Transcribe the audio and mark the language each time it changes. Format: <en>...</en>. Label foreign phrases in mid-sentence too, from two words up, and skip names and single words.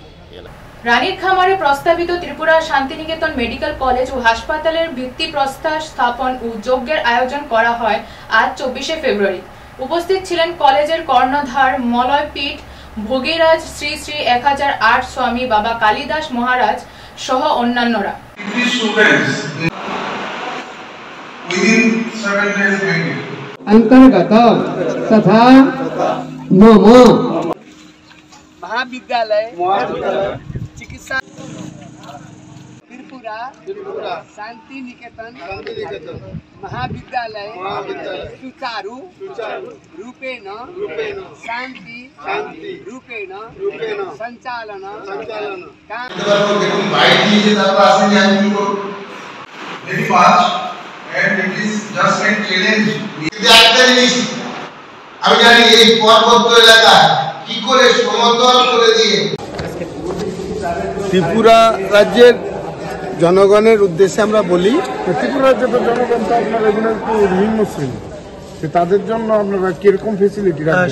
<bn>রানীর খামারে প্রস্তাবিত ত্রিপুরা শান্তিনিকেতন মেডিকেল কলেজ ও হাসপাতালের ভিত্তিপ্রস্তর স্থাপন ও যজ্ঞের আয়োজন করা হয় আজ 24শে ফেব্রুয়ারি। উপস্থিত ছিলেন কলেজের কর্ণধার মলয়পীঠ ভোগীরাজ শ্রী শ্রী 1008 স্বামী বাবা কালিদাস মহারাজ সহ অন্যান্যরা।</bn> <sa>अंतर्गत तथा मम महाविद्यालय चिकित्सा त्रिपुरा शांति निकेतन महाविद्यालय सुचारू रूपेण शांति रूपेण संचालन</sa> <en>and it is just a challenge.</en> <bn>একটা জিনিস আমি জানি এই পর্বত এলাকা কি করে সমতল করে দিয়ে ত্রিপুরা রাজ্যের জনগণের উদ্দেশ্যে আমরা বলি, ত্রিপুরা রাজ্যের জনগণ তো আপনার এগুলো একটু নিম্ন শ্রেণী, তাদের জন্য আপনারা কিরকম ফেসিলিটি রাখবেন?</bn>